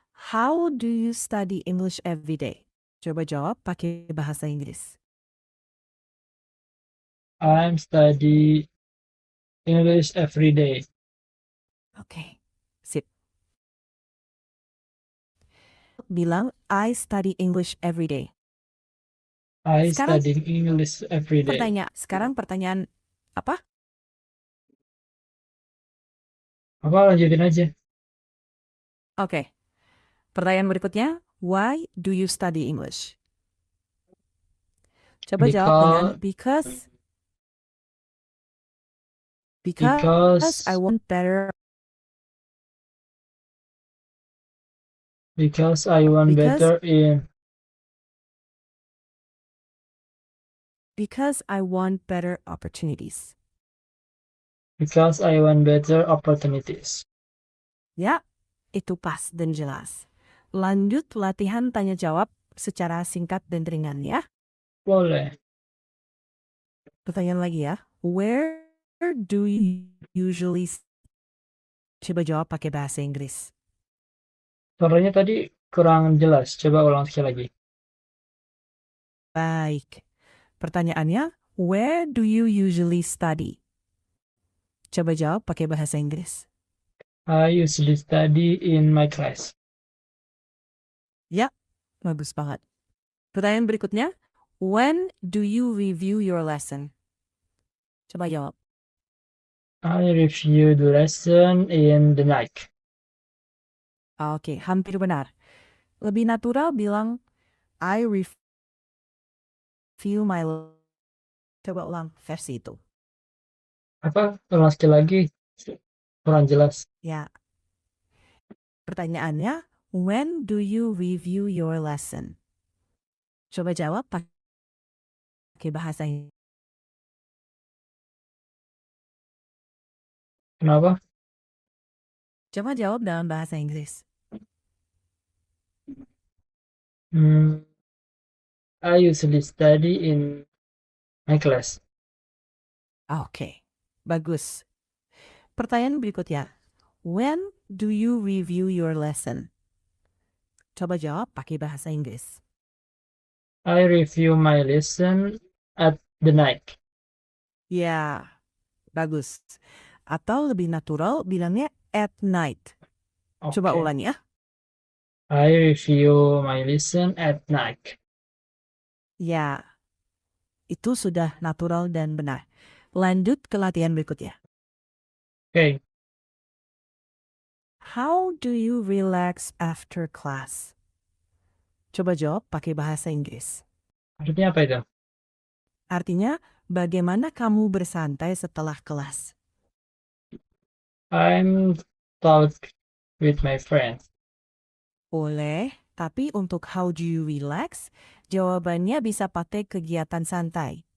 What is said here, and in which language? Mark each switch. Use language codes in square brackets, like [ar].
[en] How do you study English every day? [id] Coba jawab pakai bahasa Inggris. [en] I'm study English every day. [id] Oke, sip. [en] Bilang, I study English every day. I [id] Sekarang [en] study English every day. [id] Sekarang pertanyaan apa? Apa lanjutin aja? Oke, pertanyaan berikutnya. [en] Why do you study English? [id] Coba jawab dengan [en] Because because I want better because I want because better in because I want better opportunities. because I want better opportunities. [id] Ya, itu pas dan jelas. Lanjut latihan tanya jawab secara singkat dan ringan ya. Boleh. Pertanyaan lagi ya. [en] Where do you usually [id] coba jawab pakai bahasa Inggris. Suaranya tadi kurang jelas. Coba ulang sekali lagi. Baik. Pertanyaannya, [en] where do you usually study? [id] Coba jawab pakai bahasa Inggris. [en] I usually study in my class. [id] Ya, bagus banget. Pertanyaan berikutnya, [en] when do you review your lesson? [id] Coba jawab. [en] I review the lesson in the night. [id] Oke, hampir benar. Lebih natural bilang, [en] I review my [id] Coba ulang versi itu. Apa? Ulang sekali lagi. Kurang jelas. Ya. Pertanyaannya, [en] when do you review your lesson? [id] Coba jawab pakai bahasa Inggris. Kenapa? Coba jawab dalam bahasa Inggris. [en] I usually study in my class. [id] Oke, bagus. Pertanyaan berikutnya. [en] When do you review your lesson? [id] Coba jawab pakai bahasa Inggris. [en] I review my lesson at the night. [id] Ya, bagus. Atau lebih natural bilangnya [en] at night. [id] Coba [en] Okay. [id] ulang ya. [en] I review my lesson at night. [id] Ya, itu sudah natural dan benar. Lanjut ke latihan berikutnya. [en] Okay. How do you relax after class? [id] Coba jawab pakai bahasa Inggris. Artinya apa itu? Artinya, bagaimana kamu bersantai setelah kelas? [en] I'm talk with my friends. [id] Boleh, tapi untuk [en] how do you relax, [id] jawabannya bisa pakai kegiatan santai.